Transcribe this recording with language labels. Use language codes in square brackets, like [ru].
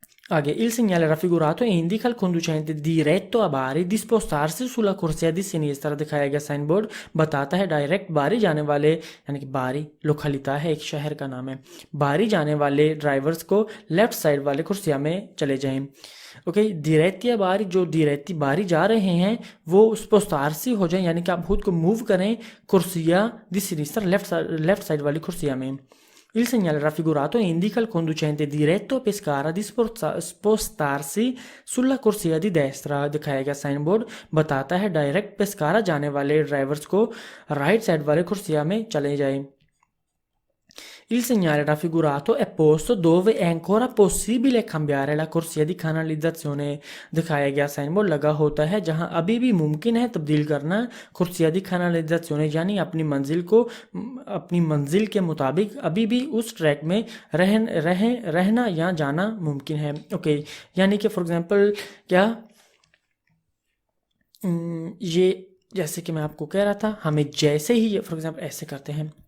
[it] Aghe, il segnale raffigurato indica al conducente diretto a Bari di spostarsi sulla corsia di sinistra. [hi] दिखाया गया sign board बताता है direct बारी जाने वाले, यानी कि बारी लोकलिता है, एक शहर का नाम है, बारी जाने वाले ड्राइवर्स को लेफ्ट साइड वाले कुर्सिया में चले जाएं. ओके, [it] diretti a Bari, [hi] जो diretti बारी जा रहे हैं वो spostarsi हो जाएं, यानी कि आप खुद को मूव करें कुर्सिया [it] di sinistra [hi] लेफ्ट साइड वाली कुर्सिया में. [it] Il segnale raffigurato indica al conducente diretto a Pescara di spostarsi sulla corsia di destra. [hi] दिखाया गया साइन बोर्ड बताता है डायरेक्ट पेस्कारा जाने वाले ड्राइवर्स को राइट साइड वाले कुर्सिया में चले जाएं. [it] Il segnale raffigurato è posto dove è ancora possibile cambiare la corsia di canalizzazione. [hi] दिखाया गया साइन बोर्ड लगा होता है जहां अभी भी मुमकिन है तब्दील करना कुर्सिया दी canalizzazione, यानी अपनी मंजिल को अपनी मंजिल के मुताबिक अभी भी उस ट्रैक में रहना या जाना मुमकिन है. ओके, यानी कि फॉर एग्जांपल क्या ये जैसे कि मैं आपको कह रहा था, हमें जैसे ही फॉर एग्जांपल ऐसे करते हैं.